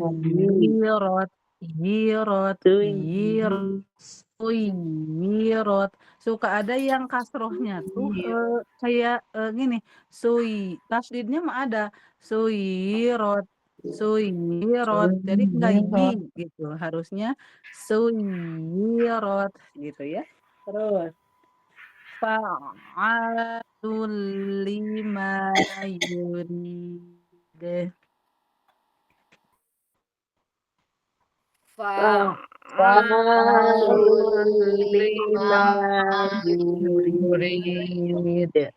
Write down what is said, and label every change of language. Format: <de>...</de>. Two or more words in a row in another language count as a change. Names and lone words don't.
<id>Suyirat. Yirat. Yirat. Suyirat. Suka ada yang kasrohnya tuh kayak gini. Tasdidnya mah ada. Suyirat. Suyirat. Jadi enggak yi gitu. Harusnya suyirat gitu ya.</id> <ar>Terus فعال لما يريد. فعال لما يريد.</ar>